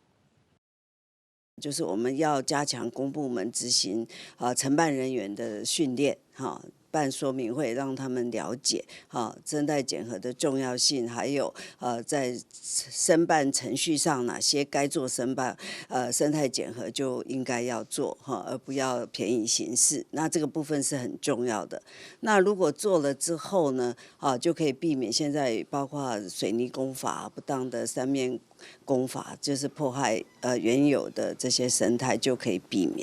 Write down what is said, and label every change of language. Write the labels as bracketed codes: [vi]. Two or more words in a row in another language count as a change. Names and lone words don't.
[zh] 就是我們要加強公部門執行承辦人員的訓練，辦說明會，讓他們了解生態檢核的重要性，還有在申辦程序上哪些該做生態檢核就應該要做而不要便宜行事。那這個部分是很重要的。那如果做了之後呢，就可以避免現在包括水泥工法、不當的三面工法，就是迫害原有的這些生態，就可以避免。